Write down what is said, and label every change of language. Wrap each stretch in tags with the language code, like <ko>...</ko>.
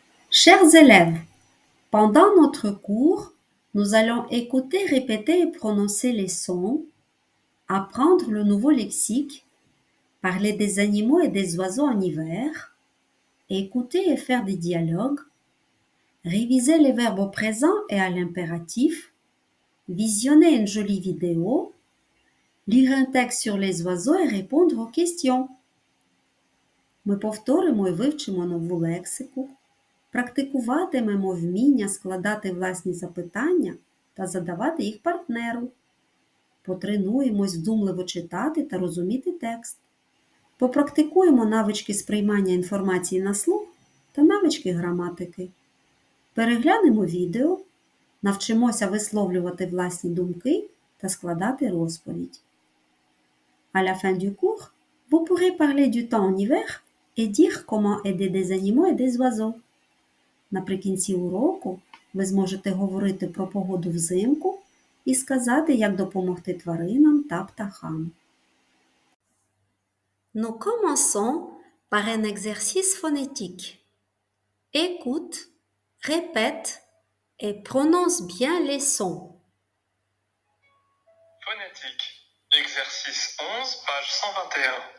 <fr>Chers élèves, pendant notre cours, nous allons écouter, répéter et prononcer les sons, apprendre le nouveau lexique, parler des animaux et des oiseaux en hiver, écouter et faire des dialogues, réviser les verbes au présent et à l'impératif, visionner une jolie vidéo, lire un texte sur les oiseaux et répondre aux questions.</fr> <uk>Ми повторимо і вивчимо нову лексику, практикуватимемо вміння складати власні запитання та задавати їх партнеру. Потренуємось вдумливо читати та розуміти текст. Попрактикуємо навички сприймання інформації на слух та навички граматики. Переглянемо відео, навчимося висловлювати власні думки та складати розповідь.</uk> <fr>À la fin du cours, vous pourrez parler du temps en hiver et dire comment aider des animaux et des oiseaux.</fr> <uk>Наприкінці уроку ви зможете говорити про погоду взимку і сказати, як допомогти тваринам та птахам.</uk> <fr>Nous commençons par un exercice phonétique. Écoute, répète et prononce bien les sons. Phonétique. Exercice 11, page 121.</fr>